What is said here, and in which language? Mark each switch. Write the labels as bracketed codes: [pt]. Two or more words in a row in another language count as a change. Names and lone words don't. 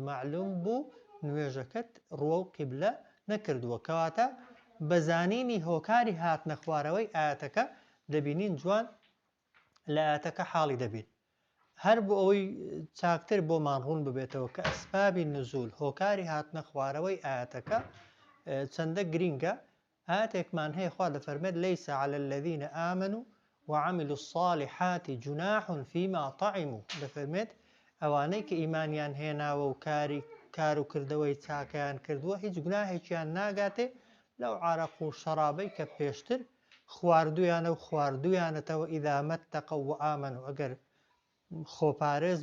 [ckb] معلوم بوو نوێژەکەت ڕوە و قیبلە نەکردووە کەواتە بەزانینی هۆکاری هاتنە خوارەوەی ئاەتەکە دەبینین جوان لە ئاەتەکە حاڵی دەبین هەر بۆ ئەوەی چاکتر بۆمان ڕوون ببێتەوە کە ئەسبابی نزول هۆکاری هاتنە خوارەوەی ئاەتەکە چەندە گرینگە ئاەتێکمان هەیە خوا دەفەرمێت [ar] لەیس علی الذین آمنوا وعملوا الصالحات جناح فيما طعموا [ckb] دەفەرمێت ئەوانەی کە ئیمانیان هێناوە و کار و کردەوەی چاکیان کردووە هیچ گوناهێکیان ناگاتێ لەو عارەق و شەرابەی کە پێشتر خواردویانە و خواردویانەتەوە [ar] ئیذا مەتەقەو و ئامەنوا [ckb] ئەگەر خۆپارێز